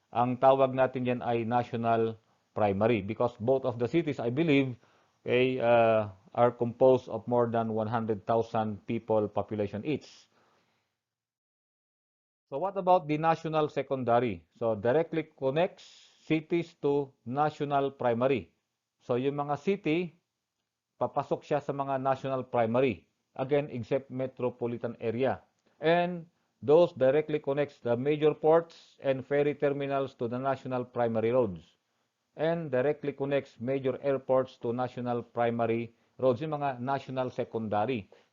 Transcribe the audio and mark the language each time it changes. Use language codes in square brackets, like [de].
[tl] Ang tawag natin diyan ay [en] national primary because both of the cities I believe okay, are composed of more than 100,000 people population each. So what about the national secondary? So directly connects cities to national primary. [tl] So yung mga city, papasok siya sa mga national primary. [en] Again, except metropolitan area. And those directly connects the major ports and ferry terminals to the national primary roads. and directly connects major airports to national primary roads, yung mga national secondary.